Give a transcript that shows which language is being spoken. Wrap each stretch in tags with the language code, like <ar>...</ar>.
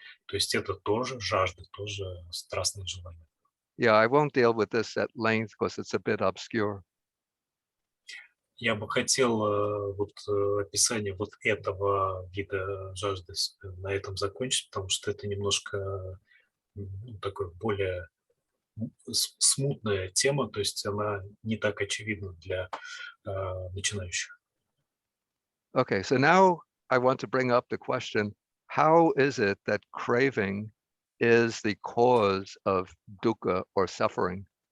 <ru>То есть это тоже жажда, тоже страстное желание.</ru> <en>Yeah, I won't deal with this at length because it's a bit obscure.</en> <ru>Я бы хотел описание вот этого вида жажды на этом закончить, потому что это немножко такой более смутная тема, то есть она не так очевидна для начинающих.</ru> <en>Okay, so now I want to bring up the question, how is it that craving is the cause of dukkha or suffering?</en>